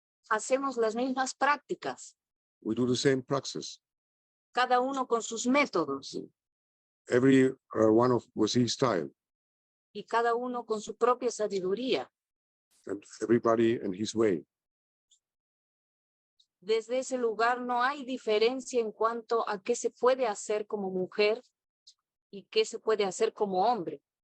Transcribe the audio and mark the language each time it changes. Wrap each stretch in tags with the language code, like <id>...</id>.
<es>Hacemos las mismas prácticas.</es> <en>We do the same praxis.</en> <es>Cada uno con sus métodos.</es> <en>Every one with his style.</en> <es>Y cada uno con su propia sabiduría.</es> <en>And everybody in his way.</en> <es>Desde ese lugar no hay diferencia en cuanto a qué se puede hacer como mujer y qué se puede hacer como hombre.</es>